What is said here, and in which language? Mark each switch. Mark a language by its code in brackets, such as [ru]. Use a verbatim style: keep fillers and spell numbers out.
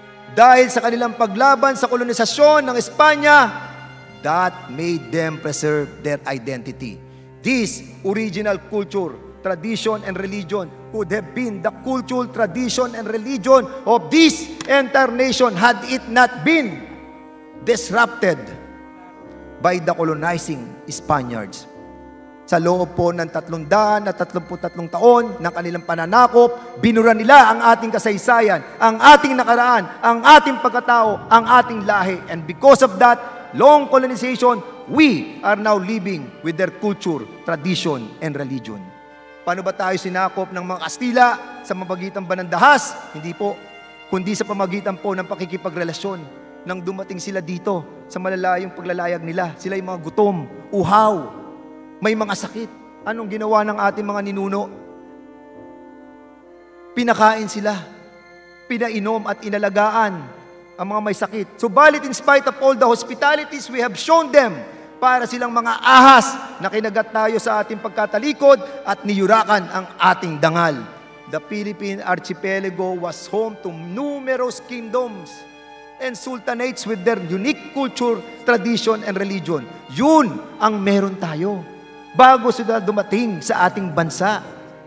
[tl] Dahil sa kanilang paglaban sa kolonisasyon ng Espanya, [en] that made them preserve their identity. This original culture, tradition, and religion could have been the cultural tradition and religion of this entire nation had it not been disrupted by the colonizing Spaniards. [tl] Sa loob po ng tatlong daan at tatlumpu't tatlong taon ng kanilang pananakop, binura nila ang ating kasaysayan, ang ating nakaraan, ang ating pagkatao, ang ating lahi. [en] And because of that, long colonization, we are now living with their culture, tradition, and religion. [tl] Paano ba tayo sinakop ng mga Kastila sa pamagitan ba ng dahas? Hindi po, kundi sa pamagitan po ng pakikipagrelasyon. Nang dumating sila dito sa malalayong paglalayag nila, sila'y mga gutom, uhaw, may mga sakit. Anong ginawa ng ating mga ninuno? Pinakain sila. Pinainom at inalagaan ang mga may sakit. Subalit, [en] in spite of all the hospitalities we have shown them, [tl] para silang mga ahas na kinagat tayo sa ating pagkatalikod at niyurakan ang ating dangal. [en] The Philippine Archipelago was home to numerous kingdoms and sultanates with their unique culture, tradition, and religion. [tl] Yun ang meron tayo bago sila dumating sa ating bansa.